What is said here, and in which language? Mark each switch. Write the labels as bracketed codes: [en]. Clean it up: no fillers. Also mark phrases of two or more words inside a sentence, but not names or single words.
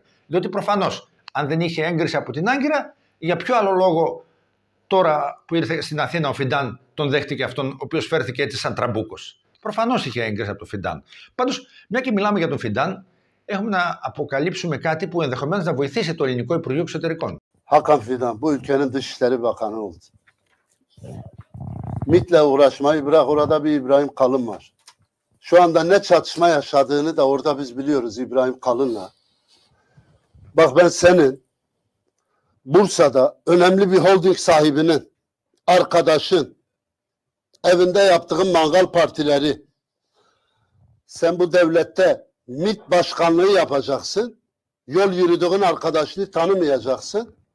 [el] Διότι προφανώς, αν δεν είχε έγκριση από την Άγκυρα, για ποιο άλλο λόγο τώρα που ήρθε στην Αθήνα ο Φιντάν τον δέχτηκε αυτόν, ο οποίος φέρθηκε έτσι σαν τραμπούκος. Προφανώς είχε έγκριση από τον Φιντάν. Πάντως, μια και μιλάμε για τον Φιντάν, έχουμε να αποκαλύψουμε κάτι που ενδεχομένως να βοηθήσει το ελληνικό Υπουργείο Εξωτερικών. [tr] Hakan Fidan bu ülkenin Dışişleri Bakanı oldu. MİT'le uğraşmayı bırak, orada bir İbrahim Kalın var. Şu anda ne çatışma yaşadığını da orada biz biliyoruz İbrahim Kalın'la. Bak ben senin Bursa'da önemli bir holding sahibinin, arkadaşın, evinde yaptığın mangal partileri, sen bu devlette MİT başkanlığı yapacaksın, yol yürüdüğün arkadaşını tanımayacaksın.